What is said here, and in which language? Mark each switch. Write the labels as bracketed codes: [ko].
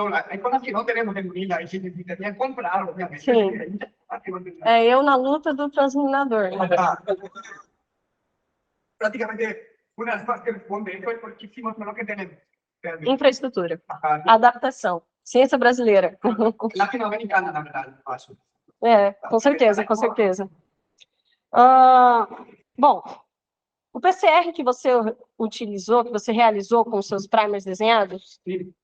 [es] Hay cosas que no tenemos en Unila y se necesitarían comprar, obviamente. Sí. [pt] É eu na luta do transminador. Né? [es] Prácticamente, una de las cosas que responde eso es porque hicimos lo que tenemos. [pt] Infraestrutura, Ajá. adaptação, ciência brasileira. Latinoamericana, na verdade, acho. É, com certeza, com certeza. Bom, o PCR que você utilizou, que você realizou com os seus primers desenhados, Sim,